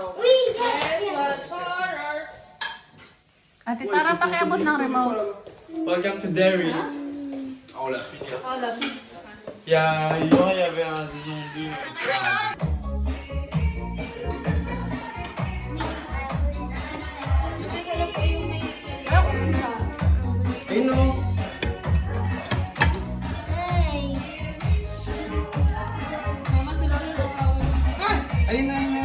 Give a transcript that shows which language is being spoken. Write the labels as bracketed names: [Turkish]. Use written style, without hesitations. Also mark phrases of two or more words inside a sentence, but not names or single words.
[Filipino] Ate Sarah, pakiabot ng remote. [English] Welcome to Derry. Oh, [French] la fille. Il y avait un saison 2. [Filipino] Ayun o. Ayun na.